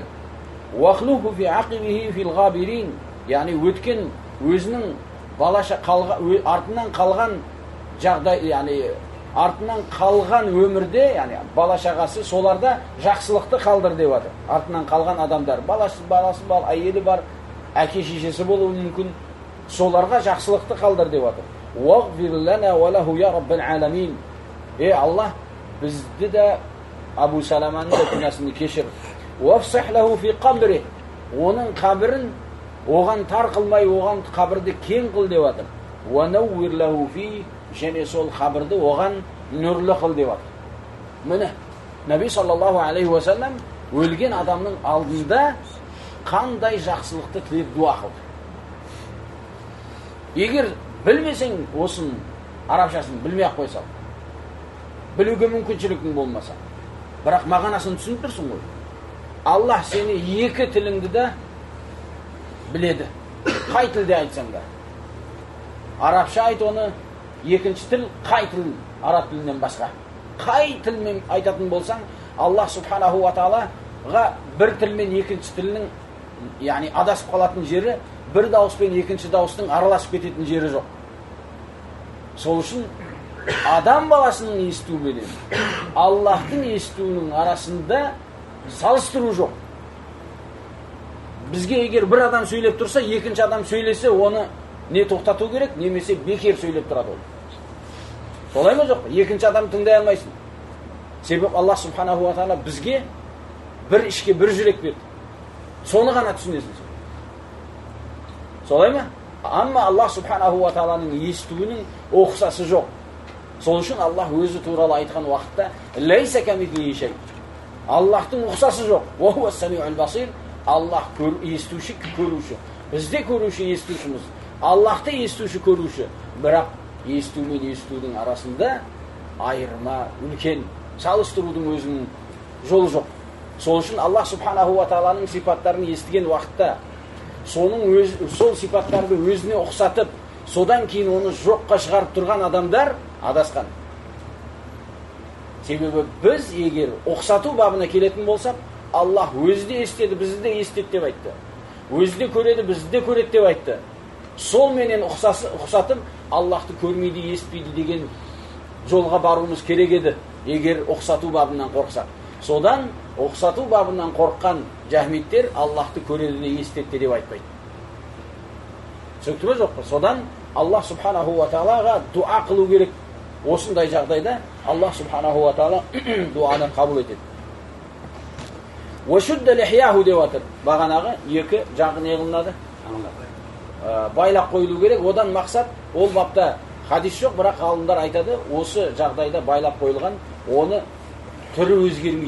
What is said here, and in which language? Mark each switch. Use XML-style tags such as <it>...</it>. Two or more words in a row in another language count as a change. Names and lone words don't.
<ar>واخلفه في عقبه في الغابرين.</ar> <kk>Яғни өткен өзінің артынан қалған жағдай, яғни артынан қалған өмірде, яғни бала-шағасы, соларда жақсылықты қалдыр деп жатыр. Артынан қалған адамдар, баласы бар, әйелі бар, әке-шешесі болуы мүмкін, соларға жақсылықты қалдыр деп жатыр.</kk> <ar>واغفر لنا وله يا رب العالمين.</ar> <kk>Ей Аллах, бізді де Абу Саламаның да күнәсін кешір.</kk> <ar>وافسح له في قبره.</ar> <kk>Оның қабірін оған тар қылмай, оған қабірді кең қыл деп жатыр.</kk> <ar>ونور له فيه,</ar> <kk>және сол қабірді оған нұрлы қыл деп жатыр. Міне, Наби</kk> <ar>صلى الله عليه وسلم</ar> <kk>өлген адамның алдында қандай жақсылықты тілеп дуа қылды. Егер білмесең осын арабшасын білмей-ақ қойсаң, білуге мүмкіншілігің болмаса, бірақ мағынасын түсініп тұрсың ғой. Аллах сені екі тіліңді де біледі. Қай тілде айтсаң да. Арабша айт оны, екінші тіл қай тіл, араб тілінен басқа. Қай тілмен айтатын болсаң, Аллах</kk> <ar>سبحانه وتعالى</ar> <kk>бір тілмен екінші тілінің, яғни адасып қалатын жері, бір дауыспен екінші дауыстың араласып кететін жері жоқ. Сол үшін адам баласының естуімен Аллахтың естуінің арасында салыстыру жоқ. Бізге егер бір адам сөйлеп тұрса, екінші адам сөйлесе, оны не тоқтату керек, немесе бекер сөйлеп тұрады ол. Солай ма жоқ? Екінші адам тыңдай алмайсың. Себеп Аллах</kk> <ar>سبحانه وتعالى</ar> <kk>бізге бір ішке бір жүрек берді. Соны ғана түсінесің. Солай ма? Амма Аллах</kk> <ar>سبحانه وتعالى</ar> <kk>естуінің оқсасы жоқ. Сол үшін Аллах өзі туралы айтқан уақытта</kk> <ar>ليس كمثله شيء.</ar> <kk>Аллахтың ұқсасы жоқ.</kk> <ar>وهو السميع البصير.</ar> <kk>Аллах естуші, көруші. Бізде көруші, естушіміз. Аллахты естуші, көруші. Бірақ есту мен естудің арасында айырма үлкен, салыстырудың өзінің жолы жоқ. Сол үшін Аллах</kk> <ar>سبحانه وتعالى</ar> <kk>сипаттарын естіген уақытта сол сипаттарды өзіне ұқсатып, содан кейін оны жоққа шығарып тұрған адамдар адасқан. Себебі біз егер ұқсату бабына келетін болсақ, Аллах өзі де естеді, бізді де естеді деп айтты. Өзі де көреді, бізді де көреді деп айтты. Сол менен ұқсатып, Аллахты көрмейді, естпейді деген жолға баруымыз керек еді, егер ұқсату бабынан қорқсақ. Содан ұқсату бабынан қорққан жахмиттер Аллахты көреді де естеді деп айтпайды. Сөкті ме жоқ па? Содан Аллах</kk> <ar>سبحانه وتعالى</ar> <kk>дуа қылу керек. Осындай жағдайда Аллах</kk> <ar>سبحانه وتعالى</ar> <kk>дуаны қабыл етеді.</kk> <ar>وشد لحييه</ar> <kk>деп жатыр. Бағанағы екі жағы не қылынады? Байлақ қойылу керек. Одан мақсат, ол бапта хадис жоқ, бірақ ғалымдар айтады, осы жағдайда байлақ қойылған, оны түрі өзгермейді.</kk>